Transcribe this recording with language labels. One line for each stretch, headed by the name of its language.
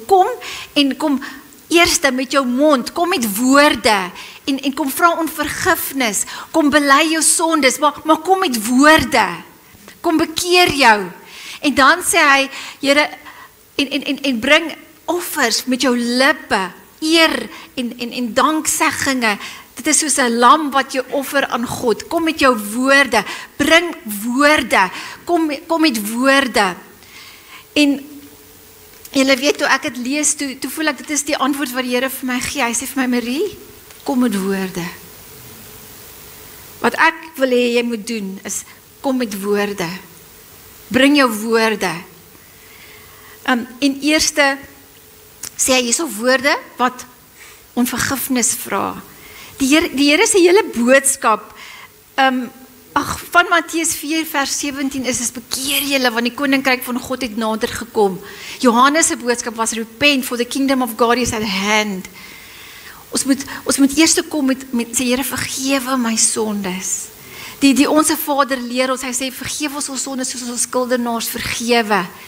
Afrikaans: Kom eerste met jou mond, kom met woorde, en kom vra om vergifnis, kom bely jou sondes, maar kom met woorde, kom bekeer jou, en dan sê hy, Here, en bring offers met jou lippe, eer en dankseggings. Dit is soos 'n lam wat jy offer aan God. Kom met jou woorde, bring woorde, kom met woorde. En julle weet, toe ek het lees, toe voel ek, dit is die antwoord wat die Here vir my gee. Hy sê vir my, Marie, kom met woorde. Wat ek wil hê jy moet doen, is kom met woorde. Bring jou woorde. En eerste sê hy hierso woorde wat om vergifnis vra. Die Here se hele boodskap, van Matteus 4 vers 17 is bekeer julle, want die koninkryk van God het nader gekom. Johannes se boodskap was
English: repent, for the kingdom of God is at hand.
Afrikaans: Ons moet eers kom met sê, Here, vergewe my sondes. Die onse Vader leer ons, hy sê, vergewe ons sondes soos ons skuldenaars vergewe.